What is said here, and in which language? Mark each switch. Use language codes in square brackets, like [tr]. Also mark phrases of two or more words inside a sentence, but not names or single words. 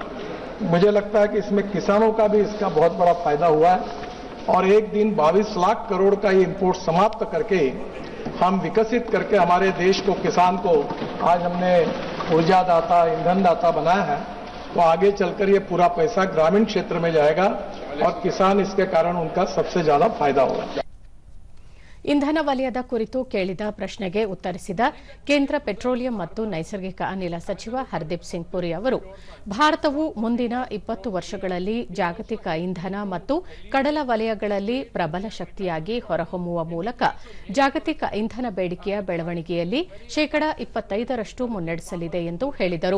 [hi] मुझे लगता है कि इसमें किसानों का भी इसका बहुत बड़ा फायदा हुआ है और एक दिन 22 लाख करोड़ का ये इंपोर्ट समाप्त करके हम विकसित करके हमारे देश को, किसान को आज हमने ऊर्जा दाता, ईंधन दाता बनाया है. तो आगे चलकर ये पूरा पैसा ग्रामीण क्षेत्र में जाएगा और किसान इसके कारण उनका सबसे ज्यादा फायदा होगा. [kn] ಇಂಧನ ವಲಯದ ಕುರಿತು ಕೇಳಿದ ಪ್ರಶ್ನೆಗೆ ಉತ್ತರಿಸಿದ ಕೇಂದ್ರ ಪೆಟ್ರೋಲಿಯಂ ಮತ್ತು ನೈಸರ್ಗಿಕ ಅನಿಲ ಸಚಿವ ಹರ್ದೀಪ್ ಸಿಂಗ್ ಪುರಿ ಅವರು, ಭಾರತವು ಮುಂದಿನ 20 ವರ್ಷಗಳಲ್ಲಿ ಜಾಗತಿಕ ಇಂಧನ ಮತ್ತು ಕಡಲ ವಲಯಗಳಲ್ಲಿ ಪ್ರಬಲ ಶಕ್ತಿಯಾಗಿ ಹೊರಹೊಮ್ಮುವ ಮೂಲಕ ಜಾಗತಿಕ ಇಂಧನ ಬೇಡಿಕೆಯ ಬೆಳವಣಿಗೆಯಲ್ಲಿ ಶೇಕಡಾ 25ರಷ್ಟು ಮುನ್ನಡೆಸಲಿದೆ ಎಂದು ಹೇಳಿದರು.